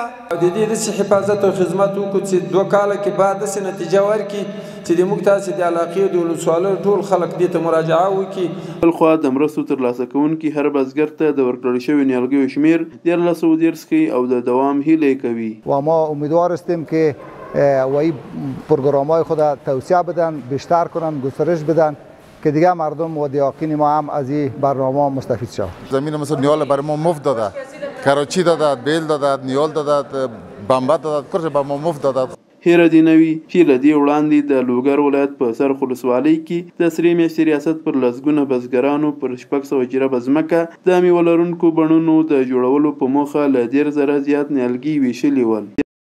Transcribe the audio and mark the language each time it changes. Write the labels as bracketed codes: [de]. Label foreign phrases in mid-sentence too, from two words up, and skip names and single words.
[ps] د دې داسې حفاظت او خدمت وکړو چې 2 کاله کې بعد داسې نتیجه ورکړي چې د موږ تاسې د علاقې د ولسوالیو ټول خلک دې ته مراجعه وکړي. بل خوا د مرستو ترلاسه کوونکي هر بزګر ته د ورکړل شوي نیالګیو شمېر 1310 ښیي او د دوام هیله کوي. [fa] و ما امیدوار هستیم که و این پروگرام‌های خود توسعه بدن، بیشتر کنن، گسترش بدن که دیگه مردم و دیاقین ما هم از این برنامه مستفید شود. زمین مثلا نیال برای ما مفت داده، کراچی داده، بیل داده، نیال داده، بمبا داده، کارش به ما مفت داده. [ps] هیره دی نوی چې له دې وړاندې د لوګر ولایت په سرخ ولسوالۍ کې د سرې میاشتې ریاست پر لسګونه بزګرانو پر 600 جریبه ځمکه د میوه لرونکو بڼونو د جوړولو په موخه له 10 زره زیات نیالګي ویشلي ول.